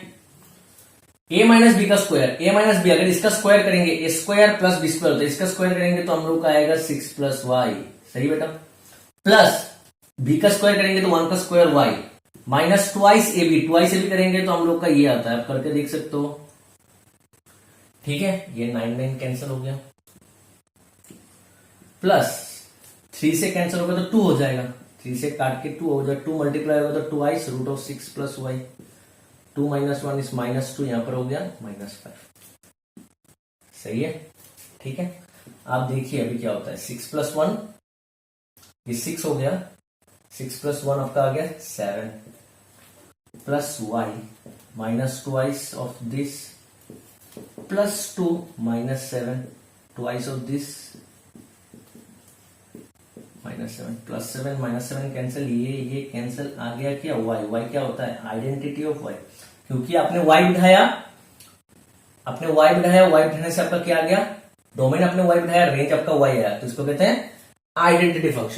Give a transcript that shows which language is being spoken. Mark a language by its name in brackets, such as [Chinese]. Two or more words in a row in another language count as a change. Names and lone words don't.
[Hindi] a - b का स्क्वायर, a - b अगर इसका स्क्वायर करेंगे a² + b² होता है, इसका स्क्वायर करेंगे तो हम लोग का आएगा 6 + y, सही बेटा, प्लस b का स्क्वायर करेंगे तो 1 का स्क्वायर y -2 ab करेंगे तो हम लोग का ये आता है, आप करके देख सकते हो। ठीक है, ये 9 कैंसिल हो गया, प्लस 3 से कैंसिल होगा तो 2 हो जाएगा, 3 से काट के 2 हो जाएगा, 2 मल्टीप्लाई होगा तो 2i √6 + y, 2 - 1 is -2, यहां पर हो गया -5, सही है। ठीक है, आप देखिए अभी क्या होता है, 6 + 1 ये 6 हो गया, 6 + 1 आपका आ गया 7 प्लस y -2i [English] of this [Hindi] +2 -7 [English] twice of this [Hindi] -7 +7 -7 कैंसिल, ये कैंसिल, आ गया क्या y क्या होता है [English] identity of y, [Hindi] क्योंकि आपने y बिठाया, y बिठाने से आपका क्या आ गया डोमेन, आपने y बिठाया, रेंज आपका y आया, तो इसको कहते हैं [English] identity function.